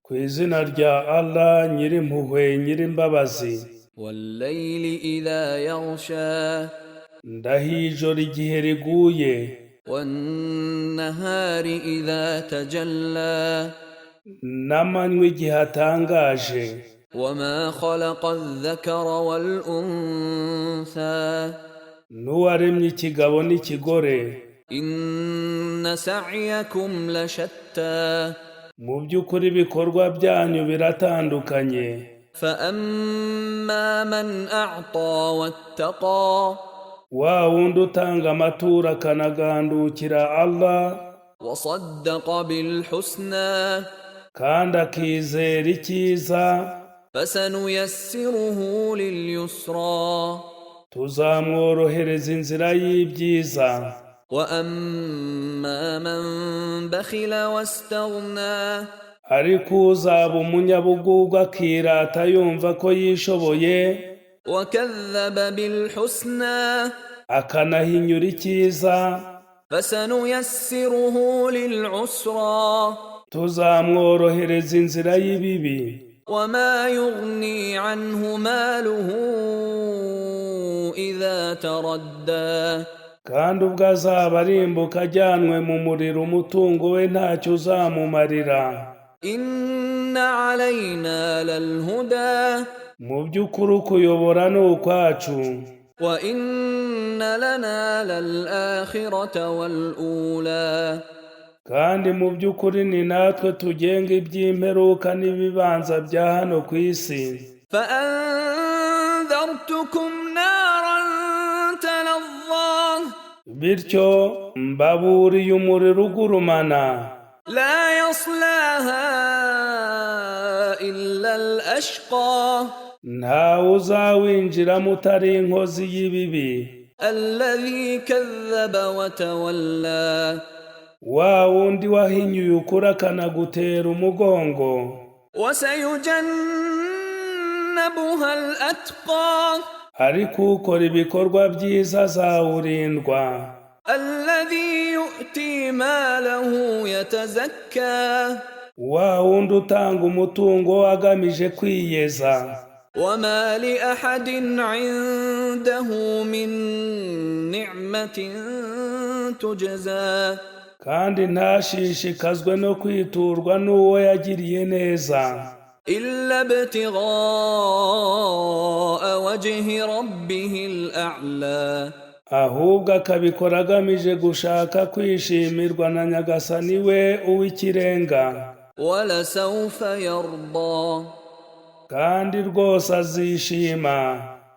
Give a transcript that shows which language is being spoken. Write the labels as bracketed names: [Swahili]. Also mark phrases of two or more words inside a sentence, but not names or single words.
[Kinyarwanda] Ku izina rya Allah nyirimpuhwe nyirimbabazi. [Arabic] والليل إذا يغشى. [Kinyarwanda] Ndahiye ijoro igihe riguye. [Arabic] والنهار إذا تجلى. [Kinyarwanda] N'amanywa igihe atangaje. [Arabic] وما خلق الذكر والأنثى [Kinyarwanda] n'uwaremye ikigabo n'ikigore. [Arabic] إن سعيكم لشتى [Kinyarwanda] mu by'ukuri ibikorwa byanyu biratandukanye. [Arabic] فأما من أعطى واتقى [Kinyarwanda] wa wundi utanga amaturo akanagandukira Allah [Arabic] وصدق بالحسنى [Kinyarwanda] kandi akizera icyiza, [Arabic] فسنيسره لليسرى [Kinyarwanda] tuzamworohereza inzira y'ibyiza. [Arabic] وأما من بخل واستغنى [Kinyarwanda] ariko uzaba umunyabugugu akirata yumva ko yishoboye [Arabic] وكذب بالحسنى [Kinyarwanda] akanahinyura icyiza, [Arabic] فسنيسره للعسرى [Kinyarwanda] tuzamworohereza inzira y'ibibi. [Arabic] وما يغني عنه ماله إذا تردى [Kinyarwanda] kandi ubwo azaba arimbuka ajyanwe mu muriro umutungo we ntacyo uzamumarira. [Arabic] إن علينا للهدى [Kinyarwanda] mu by'ukuri ukuyobora ni ukwacu, [Arabic] وإن لنا للآخرة والأولى [Kinyarwanda] kandi mu by'ukuri ni natwe tugenga iby'imperuka n'ibibanza bya hano ku isi. [Arabic] فأنذرتكم نارا تلظى [Kinyarwanda] bityo mbaburiye umuriro ugurumana, [Arabic] لا يصلاها إلا الأشقى [Kinyarwanda] ntawe uzawinjiramo utari inkozi y'ibibi. [Arabic] الذي كذب وتولى [Kinyarwanda] wa wundi wahinyuye ukuri akanagutera umugongo. [Arabic] وسيجنبها الأتقى [Kinyarwanda] ariko ukora ibikorwa byiza azawurindwa. [Arabic] الذي يؤتي ماله يتزكى [Kinyarwanda] wa wundi utanga umutungo agamije kwiyeza. [Arabic] وما لأحد عنده من نعمة تجزى [Kinyarwanda] kandi ntashishikazwe no kwiturwa n'uwo yagiriye neza, [Arabic] إلا ابتغاء وجه ربه الأعلى [Kinyarwanda] ahubwo akabikora agamije gushaka kwishimirwa na Nyagasani we uw'ikirenga. [Arabic] ولسوف يرضى [Kinyarwanda] kandi rwose azishima.